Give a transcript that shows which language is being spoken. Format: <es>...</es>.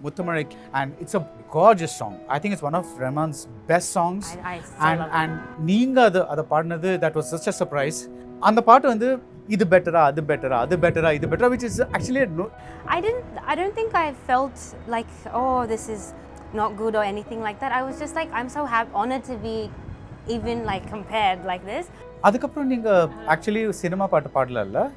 <en>Muthamalai, and it's a gorgeous song. I think it's one of Rahman's best songs. And</en> <ta>நீங்க அத பாடினது,</ta> <en>that was such a surprise.</en> <ta>அந்த பாட்டு வந்து இது பெட்டரா அது பெட்டரா அது பெட்டரா இது பெட்டரா,</ta> <en>which is actually I don't think I felt like, oh, this is not good or anything like that. I was just like, I'm so honored to be even like compared like this.</en> <ta>அதுக்கப்புறம் நீங்க actually cinema பாட்டு பாடல.</ta>